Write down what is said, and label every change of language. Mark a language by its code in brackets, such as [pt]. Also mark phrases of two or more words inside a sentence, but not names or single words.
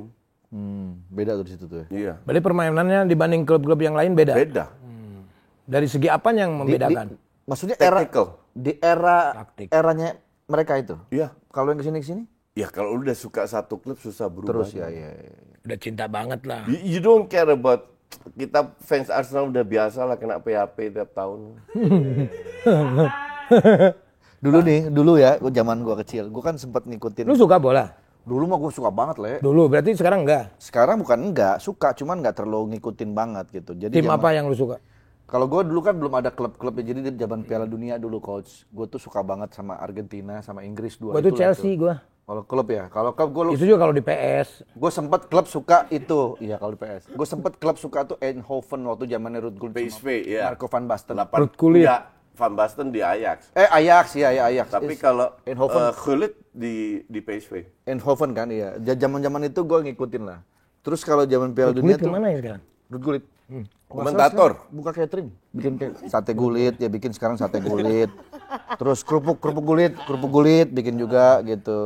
[id] Beda tuh di situ tuh. Iya. Berarti permainannya dibanding klub-klub yang lain beda? Beda. Dari segi apa yang membedakan? Maksudnya Technical. Taktik. eranya mereka itu. Iya. Kalau yang kesini Ya kalau lu udah suka satu klub susah berubah. terus ya. Udah cinta banget lah. [en] You don't care about [id] kita fans Arsenal udah biasa lah kena PHP tiap tahun. Dulu ya, zaman gua kecil, gua kan sempat ngikutin. Lu suka bola? Dulu mah gua suka banget, Le. Dulu, berarti sekarang enggak? Sekarang bukan enggak, suka, cuman enggak terlalu ngikutin banget gitu. Jadi Tim apa yang lu suka? Kalau gue dulu kan belum ada klub-klubnya, jadi di zaman Piala Dunia dulu coach, gue tuh suka banget sama Argentina, sama Inggris dua. Gua tuh Chelsea gua. Kalau klub ya, kalau klub gue Itu juga kalau di PS. gue sempet klub suka itu, iya kalau di PS. Gue sempet klub suka tuh Eindhoven waktu zamannya Ruud Gullit, PSV, ya. Marco van Basten. Ruud Gullit. Ya, Van Basten di Ajax. Ajax, ya Ajax. Tapi kalau Eindhoven, Gullit di PSV. Eindhoven kan, iya. Zaman-zaman itu gue ngikutin lah. Terus kalau zaman Piala Ruud Dunia Gullit tuh, kemana ya sekarang? Ruud Gullit. Komentator. Buka catering, bikin sate gulit, ya bikin sekarang sate gulit. Terus kerupuk gulit bikin juga gitu.